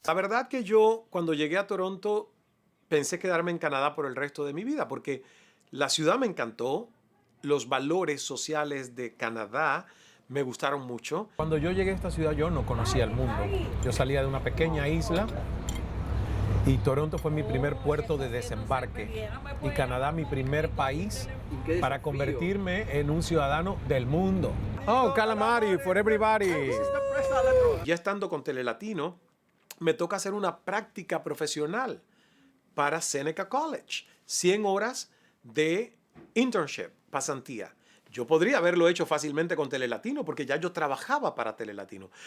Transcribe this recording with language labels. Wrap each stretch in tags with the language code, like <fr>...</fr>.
<es>La verdad que yo cuando llegué a Toronto pensé quedarme en Canadá por el resto de mi vida porque la ciudad me encantó, los valores sociales de Canadá me gustaron mucho. Cuando yo llegué a esta ciudad yo no conocía el mundo. Yo salía de una pequeña isla y Toronto fue mi primer puerto de desembarque y Canadá mi primer país para convertirme en un ciudadano del mundo.</es> <en>Oh, calamari for everybody.</en> <es>Ya estando con Telelatino, me toca hacer una práctica profesional para Seneca College. 100 horas de internship, pasantía. Yo podría haberlo hecho fácilmente con Telelatino porque ya yo trabajaba para Telelatino.</es>